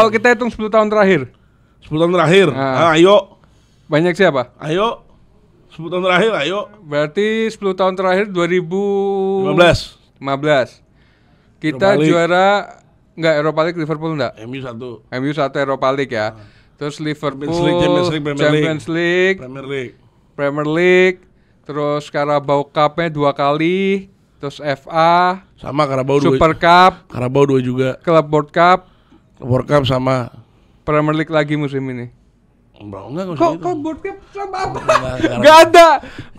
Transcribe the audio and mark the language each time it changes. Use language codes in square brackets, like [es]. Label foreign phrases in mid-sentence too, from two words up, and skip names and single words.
[id] kalau kita hitung 10 tahun terakhir. 10 tahun terakhir. Ah. Ayo. Banyak siapa? 10 tahun terakhir ayo. Berarti 10 tahun terakhir 15. 2015. Kita Europa League. juara enggak Europa League Liverpool enggak? MU 1. MU 1 Europa League ya. Terus Liverpool Champions League, Champions League, Premier League. Premier League, terus Carabao Cup-nya 2 kali, terus FA, Sama Carabao 2. Super Cup, Carabao 2 juga. Club World Cup, World Cup sama. Premier League lagi musim ini. Bro, enggak usah Kok gitu. World Cup sama apa? Enggak Enggak ada. Kok